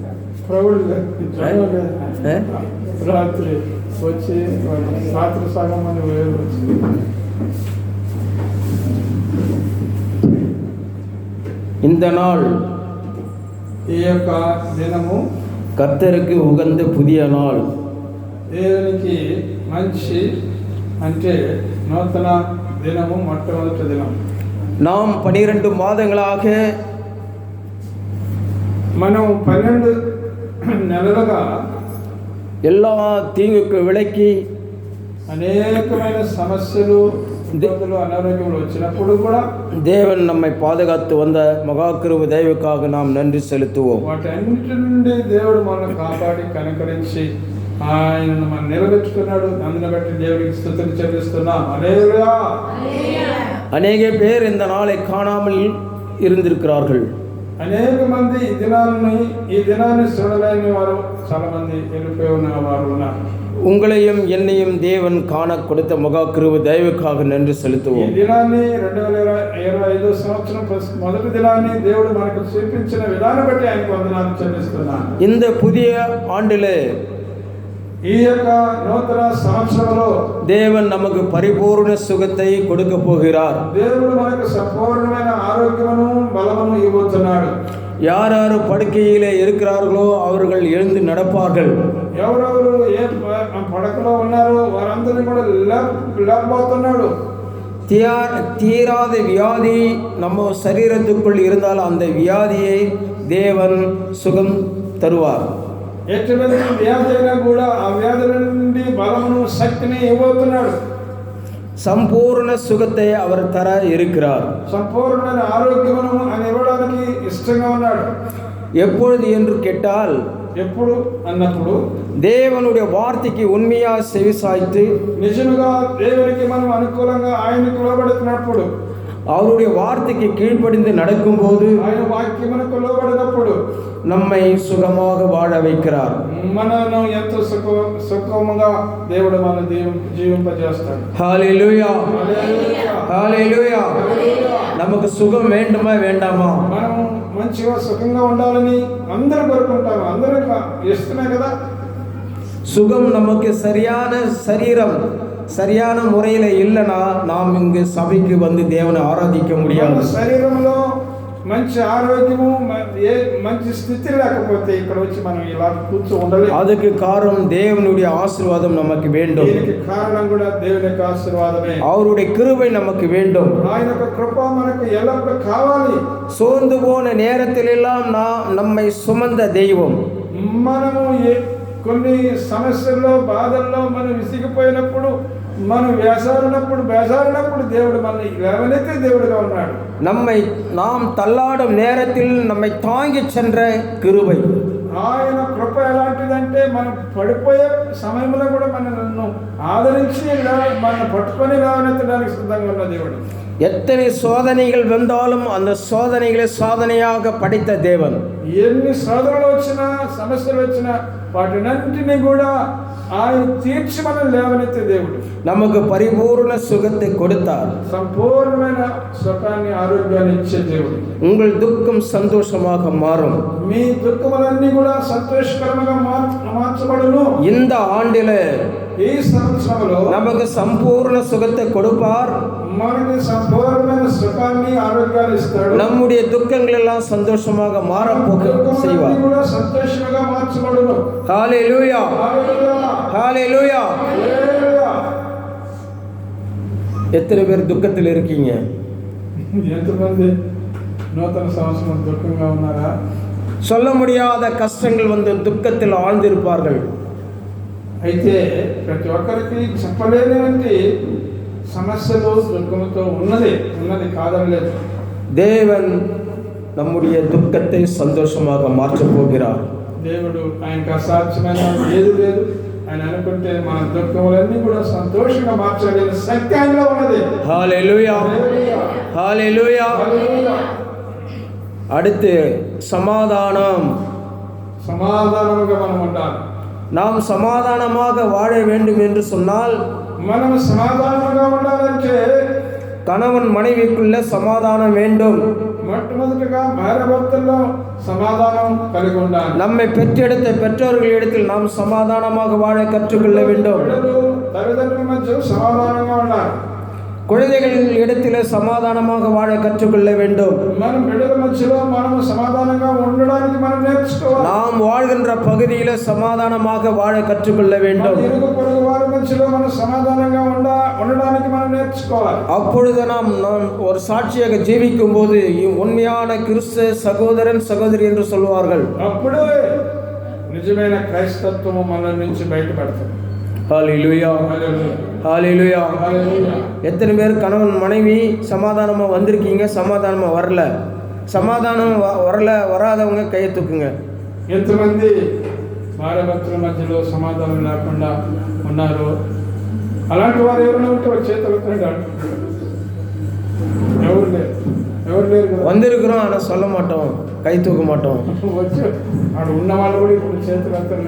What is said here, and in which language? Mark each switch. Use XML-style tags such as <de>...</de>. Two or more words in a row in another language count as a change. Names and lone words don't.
<te>రాత్రి వచ్చి రాత్రి సగం అని వేరు వచ్చి</te> <ta>இந்த நாள்,</ta> <te>ఈ యొక్క దినము</te> <ta>கர்த்தருக்கு உகந்த புதிய நாள்.</ta> <te>దేవునికి మంచి అంటే నూతన దినము, మొట్టమొదటి దినం.</te> <ta>நாம் 12 மாதங்களாக</ta> <te>మనం 12 నెలలుగా</te> <ta>எல்லா தீங்குக்கு விலக்கி</ta> <te>అనేకమైన సమస్యలు, ఇబ్బందులు, అనారోగ్యములు వచ్చినప్పుడు కూడా</te> <ta>தேவன் நம்மை பாதுகாத்து வந்த மகா கிருபை தயவுக்காக நாம் நன்றி செலுத்துவோம்.</ta> <te>వాటన్నిటి నుండి దేవుడు మనల్ని కాపాడి కనికరించి ఆయనను మనం నిలబెట్టుకున్నాడు. అందుని బట్టి దేవుడికి స్తుతులు చెల్లిస్తున్నాం. హల్లెలూయా.</te> <ta>அநேக பேர் இந்த நாளை காணாமல் இருந்திருக்கிறார்கள்.</ta> <te>అనేక మంది ఈ దినాన్ని చూడలేని వారు చాలా మంది వెళ్ళిపోయి ఉన్న వారు ఉన్నారు.</te> <ta>உங்களையும் என்னையும் தேவன் காண கொடுத்த மகா கிருபை தயவுக்காக நன்றி செலுத்துவோம்.</ta> <te>ఈ దినాన్ని 2025 సంవత్సరం మొదటి దినాన్ని దేవుడు మనకు చూపించిన విధానం బట్టి ఆయనకు వందనాలు చెల్లిస్తున్నాను.</te> <ta>இந்த புதிய ஆண்டிலே,</ta> <te>ఈ యొక్క నూతన సంవత్సరంలో</te> <ta>தேவன் நமக்கு பரிபூர்ண சுகத்தை கொடுக்க போகிறார்.</ta> <te>దేవుడు మనకు సంపూర్ణమైన ఆరోగ్యమును బలమును ఇవ్వబోతున్నాడు.</te> <ta>யார் யார் படுக்கையிலே இருக்கிறார்களோ அவர்கள் எழுந்து நடப்பார்கள்.</ta> <te>ఎవరెవరు ఏ పడకలో ఉన్నారో వారందరినీ కూడా లేపబోతున్నాడు.</te> <ta>தீராத வியாதி நம்ம சரீரத்துக்குள் இருந்தால் அந்த வியாதியை தேவன் சுகம் தருவார்.</ta> <te>ఎటువంటి వ్యాధి అయినా కూడా ఆ వ్యాధుల నుండి బలమును, శక్తిని ఇవ్వబోతున్నాడు.</te> <ta>சம்பூர்ண சுகத்தை அவர் தர இருக்கிறார்.</ta> <te>సంపూర్ణమైన ఆరోగ్యమును ఆయన ఇవ్వడానికి ఇష్టంగా ఉన్నాడు.</te> <ta>எப்பொழுது என்று கேட்டால்,</ta> <te>ఎప్పుడు అన్నప్పుడు</te> <ta>தேவனுடைய வார்த்தைக்கு உண்மையா செவிசாய்த்து</ta> <te>నిజముగా దేవునికి మనం అనుకూలంగా ఆయనకు లోబడుతున్నప్పుడు,</te> <ta>அவருடைய வார்த்தைக்கு கீழ்ப்படிந்து நடக்கும்போது,</ta> <te>ఆయన వాక్యమునకు లోబడినప్పుడు</te> <ta>நம்மை சுகமாக வாழ வைக்கிறார்.</ta> <te>మనను ఎంతో సుఖముగా దేవుడు మన జీవింపజేస్తాడు.</te> <ta>ஹalleluya,</ta> <te>హల్లెలూయా,</te> <ta>ஹalleluya. நமக்கு சுகம் வேண்டுமா வேண்டாமா?</ta> <te>మనం మంచిగా సుఖంగా ఉండాలని అందరూ కోరుకుంటాము, అందరూ ఇస్తున్నాయి కదా.</te> <ta>சுகம் நமக்கு சரியான சரீரம் சரியான முறையில் இல்லைனா நாம் இங்கு சபைக்கு வந்து தேவனை ஆராதிக்க முடியாது.</ta> <te>శరీరంలో మంచి ఆరోగ్యము మంచి స్థితి లేకపోతే ఇక్కడ వచ్చి మనం ఇలా కూర్చో ఉండలేము.</te> <ta>அதுக்கு காரணம் தேவனுடைய ஆசீர்வாதம் நமக்கு வேண்டும்.</ta> <te>దీనికి కారణం కూడా దేవుని యొక్క ఆశీర్వాదమే.</te> <ta>அவருடைய கிருபை நமக்கு வேண்டும்.</ta> <te>ఆయన యొక్క కృప మనకు ఎల్లప్పుడూ కావాలి.</te> <ta>சோர்ந்து போன நேரத்திலெல்லாம் நம்மை சுமந்த தெய்வம்.</ta> <te>మనము కొన్ని సమస్యల్లో బాధల్లో మనం విసిగిపోయినప్పుడు మనం బేసారినప్పుడు దేవుడు మనల్ని లేవనెత్తే దేవుడుగా ఉన్నాడు.</te> <ta>நாம் தள்ளாடும் நேரத்தில் நம்மை தாங்கி சென்ற கிருபை.</ta> <te>ఆయన కృప ఎలాంటిదంటే మనం పడిపోయే సమయంలో కూడా నన్ను ఆదరించి మన పట్టుకొని లేవనెత్తడానికి సిద్ధంగా ఉన్న దేవుడు.</te> <ta>எத்தனை சோதனைகள் வந்தாலும் அந்த சோதனைகளை சாதனையாக படைத்த தேவன்.</ta> <te>ఎన్ని శోధనలు వచ్చినా సమస్యలు వచ్చినా వాటినన్నింటినీ కూడా ఆయన తీర్చి మనం లేవనెత్తే దేవుడు.</te> <ta>நமக்கு பரிபூர்ண சுகத்தை கொடுத்தார்.</ta> <te>సంపూర్ణమైన సుఖాన్ని ఆరోగ్యాన్ని ఇచ్చే దేవుడు.</te> <ta>உங்கள் துக்கம் சந்தோஷமாக மாறும்.</ta> <te>మీ దుఃఖములన్నీ కూడా సంతోషకరంగా మార్చబడును.</te> <ta>இந்த ஆண்டிலே</ta> <te>ఈ సంవత్సరంలో</te> <ta>நமக்கு சம்பூர்ண சுகத்தை கொடுப்பார்.</ta> <te>మనకి సంపూర్ణమైన సుఖాన్ని ఆరోగ్యాన్ని ఇస్తాడు.</te> <ta>நம்முடைய துக்கங்கள் எல்லாம் சந்தோஷமாக மாற செய்வார்.</ta> <te>కూడా సంతోషంగా మార్చబడును.</te> <ta>ஹalleluya, ஹalleluya. எத்தனை பேர் துக்கத்தில் இருக்கீங்க?</ta> <te>ఎంతమంది నూతన సంవత్సరం దుఃఖంగా ఉన్నారా?</te> <ta>சொல்ல முடியாத కష్టங்கள் வந்து துக்கத்தில் ஆழ்ந்திருப்பார்கள்.</ta> <te>అయితే ప్రతి ఒక్కరికి చెప్పలేనివంటి సమస్యలు దుఃఖంతో ఉన్నది కాదనలేదు.</te> <ta>தேவன் நம்முடைய துக்கத்தை சந்தோஷமாக மாற்றப் போகிறார்.</ta> <te>దేవుడు ఆయనకు అసాధ్యమైన ఏది లేదు. ఆయన అనుకుంటే మన దుఃఖములన్నీ కూడా సంతోషంగా మార్చగలిగిన శక్తి ఆయనలో ఉన్నది.</te> <ta>ஹalleluya, ஹalleluya. அடுத்து</ta> <te>సమాధానముగా మనం ఉండాలి.</te> <ta>நாம் சமாதானமாக வாழ வேண்டும் என்று சொன்னால்</ta> <te>మనం సమాధానంగా ఉండాలంటే</te> <ta>கணவன் மனைவிக்குள்ள சமாதானம் வேண்டும்.</ta> <te>మొట్టమొదటిగా భార్యాభర్తల్లో సమాధానం కలిగి ఉండాలి.</te> <ta>நம்மை பெற்றெடுத்த பெற்றோர்களிடத்தில் நாம் சமாதானமாக வாழ கற்றுக்கொள்ள வேண்டும்.</ta> <te>తల్లిదండ్రుల మధ్య సమాధానంగా ఉండాలి.</te> <ta>குழந்தைகள் இடத்திலே சமாதானமாக வாழ கற்றுக்கொள்ள வேண்டும்.</ta> <te>మనం బిడ్డల మధ్యలో మనం సమాధానంగా ఉండడానికి మనం నేర్చుకోవాలి.</te> <ta>நாம் வாழ்கின்ற பகுதியிலே சமாதானமாக வாழ கற்றுக்கொள்ள வேண்டும்.</ta> <te>ఇరుగు పొరుగు వారి మధ్యలో మనం సమాధానంగా ఉండడానికి మనం నేర్చుకోవాలి.</te> <ta>அப்பொழுது நாம் ஒரு சாட்சியாக ஜீவிக்கும் போது உண்மையான கிறிஸ்து சகோதரன் சகோதரி என்று சொல்வார்கள்.</ta> <te>అప్పుడే నిజమైన క్రైస్తత్వము మన నుంచి బయటపడుతుంది.</te> <ta>ஹalleluya, ஹalleluya. எத்தனை பேர் கணவன் மனைவி சமாதானமா வந்திருக்கீங்க, சமாதானமா வராதவங்க கையை தூக்குங்க.</ta> <te>ఎంతమంది భార్యాభర్తల మధ్యలో సమాధానం లేకుండా ఉన్నారు? అలాంటి వారు ఎవరైనా ఉంటే చేతులు ఎవరు లేరు.</te> <ta>வந்திருக்கிறோம் ஆனால் சொல்ல மாட்டோம், கை தூக்க மாட்டோம்.</ta> <te>వచ్చి అక్కడ ఉన్న వాళ్ళు కూడా ఇప్పుడు చేతులు ఎత్తరు.</te>